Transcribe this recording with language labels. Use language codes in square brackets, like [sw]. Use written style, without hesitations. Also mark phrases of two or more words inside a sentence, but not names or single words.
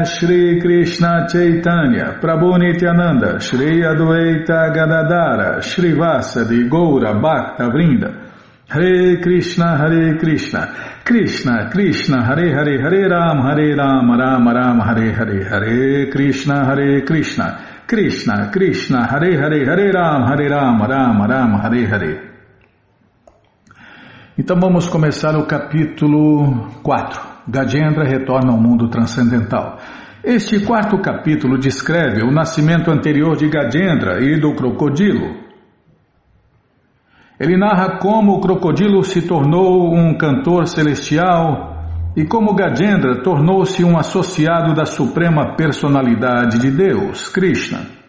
[sa] Shri Krishna Chaitanya Prabhu Nityananda Shri Advaita Gadadara Shri Vasadi Goura Bhakta Vrinda Hare Krishna Krishna Krishna Hare Hare Hare Ram Ram Ram Hare Hare Hare Krishna Krishna Krishna Hare Hare Hare Ram Ram Hare Hare. [pt] Então vamos começar o capítulo 4. Gajendra retorna ao mundo transcendental. Este quarto capítulo descreve o nascimento anterior de Gajendra e do crocodilo. Ele narra como o crocodilo se tornou um cantor celestial e como Gajendra tornou-se um associado da Suprema Personalidade de Deus, Krishna.